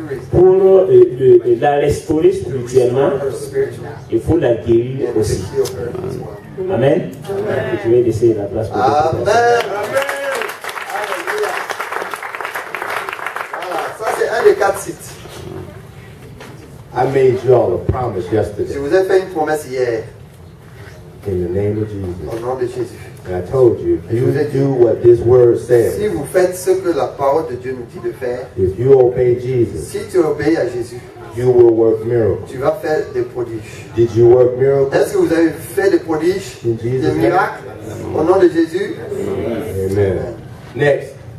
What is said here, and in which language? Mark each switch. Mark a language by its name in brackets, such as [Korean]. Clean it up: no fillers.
[French] Pour la restaurer spirituellement et pour la guérir aussi. Amen. Je vais laisser la place pour Amen. Voilà, ça c'est un des 4 sites. [English] I made you all a promise [French] Je [English] yesterday [French] vous ai fait une promesse hier [English] in the name of Jesus. [French] au nom de Jésus. [English] And I told you, if you do what this word [French] Si [English] says, [French] vous faites ce que la parole de Dieu nous dit de faire, [English] if you obey Jesus, [French] si tu obéis à Jésus, [English] you will work miracles. [French] tu vas faire des prodiges. [English] Did you work miracles? [French] Est-ce que vous avez fait des prodiges, des miracles au nom de Jésus? [English] Amen. Next.